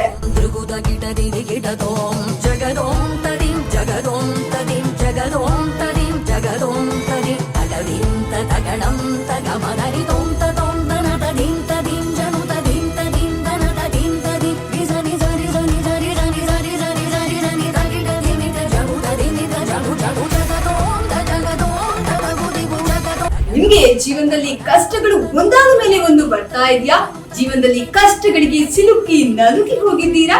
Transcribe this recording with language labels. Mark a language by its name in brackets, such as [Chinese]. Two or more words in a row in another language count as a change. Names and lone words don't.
[Kannada] ದೃಗುದಗಿಟದಿಗಿಟದೋಂ ಜಗದೋಂ ತದಿಂ ಜಗದೋಂ ತದಿಂ ಜಗದೋಂ ತದಿಂ ಜಗದೋಂ ತದಿ ತಗದಿಂ ತಗಣಂ ತಗಮಗರಿದೋಂ ತದೋಂ ತನ ತದಿಂ ತದಿಂ ಜನು ತದಿಂ ತದಿಂ ತನ ತದಿಂ ತದಿ ನಿಜನಿ ಜನಿ ಜನಿ ಜನಿ ಜನಿ ಜನಿ ಜನಿ ಜನಿ ಜನಿ ತಗಿಟದಿ ನಿತ ಜಗು ತದಿ ನಿತ ಜಗು ಜಗು ಜಗದೋಂ ತಜಗದೋಂ ತದಗುದಿಗು ಜಗದೋಂ. ನಿಮ್ಗೆ ಜೀವನದಲ್ಲಿ ಕಷ್ಟಗಳು ಒಂದಾದ ಮೇಲೆ ಒಂದು ಬರ್ತಾ ಇದೆಯಾ? ಜೀವನದಲ್ಲಿ ಕಷ್ಟಗಳಿಗೆ ಸಿಲುಕಿ ನಲುಗಿ ಹೋಗಿದ್ದೀರಾ?